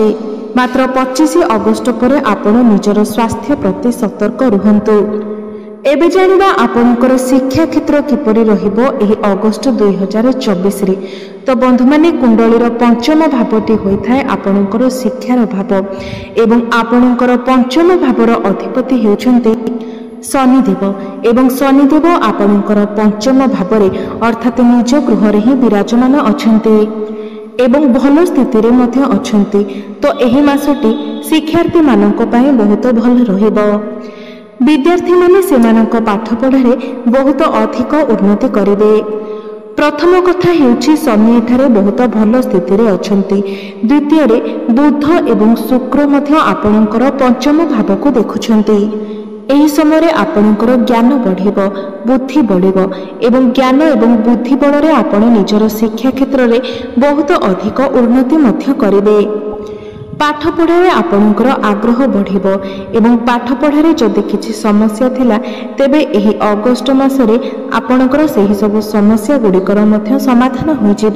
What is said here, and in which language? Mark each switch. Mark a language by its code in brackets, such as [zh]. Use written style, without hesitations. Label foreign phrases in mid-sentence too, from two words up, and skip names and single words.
[or] ମାତ୍ର 25 ଅଗଷ୍ଟ ପରେ ଆପଣ ନିଜର ସ୍ୱାସ୍ଥ୍ୟ ପ୍ରତି ସତର୍କ ରୁହନ୍ତୁ। ଏବେ ଜାଣିବା ଆପଣଙ୍କର ଶିକ୍ଷା କ୍ଷେତ୍ର କିପରି ରହିବ ଏହି ଅଗଷ୍ଟ 2024 ରେ। ତ ବନ୍ଧୁ ମାନେ କୁଣ୍ଡଳୀର ପଞ୍ଚମ ଭାବଟି ହୋଇଥାଏ ଆପଣଙ୍କର ଶିକ୍ଷାର ଭାବ ଏବଂ ଆପଣଙ୍କର ପଞ୍ଚମ ଭାବର ଅଧିପତି ହେଉଛନ୍ତି ଶନିଦେବ ଏବଂ ଶନିଦେବ ଆପଣଙ୍କର ପଞ୍ଚମ ଭାବରେ ଅର୍ଥାତ ନିଜ ଗୃହ ରେ ହିଁ ବିରାଜମାନ ଅଛନ୍ତି ଏବଂ ଭଲ ସ୍ଥିତି ରେ ମଧ୍ୟ ଅଛନ୍ତି। ତ ଏହି ମାସଟି ଶିକ୍ଷାର୍ଥୀ ମାନଙ୍କ ପାଇଁ ବହୁତ ଭଲ ରହିବ। ବିଦ୍ୟାର୍ଥୀ ମାନେ ସେମାନଙ୍କ ପାଠ ପଢ଼ାରେ ବହୁତ ଅଧିକ ଉନ୍ନତି କରିବେ। ପ୍ରଥମ କଥା ହେଉଛି ଶନି ଏଠାରେ ବହୁତ ଭଲ ସ୍ଥିତି ରେ ଅଛନ୍ତି। ଦ୍ୱିତୀୟ ରେ ବୁଧ ଏବଂ ଶୁକ୍ର ମଧ୍ୟ ଆପଣଙ୍କର ପଞ୍ଚମ ଭାବ କୁ ଦେଖୁଛନ୍ତି। ଏହି ସମୟ ରେ ଆପଣଙ୍କର ଜ୍ଞାନ ବଢ଼ିବ, ବୁଦ୍ଧି ବଢ଼ିବ ଏବଂ ଜ୍ଞାନ ଏବଂ ବୁଦ୍ଧି ବଳ ରେ ଆପଣ ନିଜର ଶିକ୍ଷା କ୍ଷେତ୍ର ରେ ବହୁତ ଅଧିକ ଉନ୍ନତି ମଧ୍ୟ କରିବେ। ପାଠ ପଢ଼ାରେ ଆପଣଙ୍କର ଆଗ୍ରହ ବଢ଼ିବ ଏବଂ ପାଠ ପଢ଼ାରେ ଯଦି କିଛି ସମସ୍ୟା ଥିଲା ତେବେ ଏହି ଅଗଷ୍ଟ ମାସରେ ଆପଣଙ୍କର ସେହି ସବୁ ସମସ୍ୟା ଗୁଡ଼ିକର ମଧ୍ୟ ସମାଧାନ ହୋଇ ଯିବ।